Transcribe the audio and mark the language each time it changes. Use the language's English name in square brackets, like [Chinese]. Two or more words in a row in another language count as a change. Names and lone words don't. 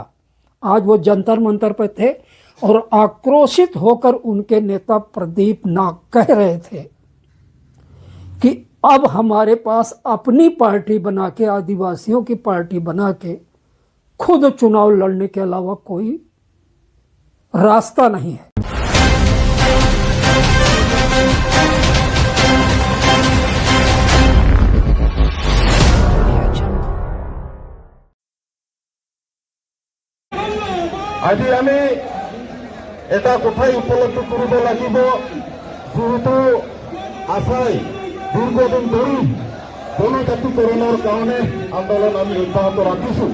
[Hindi] आज वो जंतर मंतर पर थे और आक्रोशित होकर उनके नेता प्रदीप नाग कह रहे थे कि अब हमारे पास अपनी पार्टी बना के, आदिवासियों की पार्टी बना के खुद चुनाव लड़ने के अलावा कोई रास्ता नहीं है। [Assamese] আজি আমি এটা কথাই উপলব্ধি কৰিব লাগিব, যেহেতু আশাই দীৰ্ঘদিন ধৰি জনজাতিকৰণৰ কাৰণে আন্দোলন আমি অব্যাহত ৰাখিছোঁ।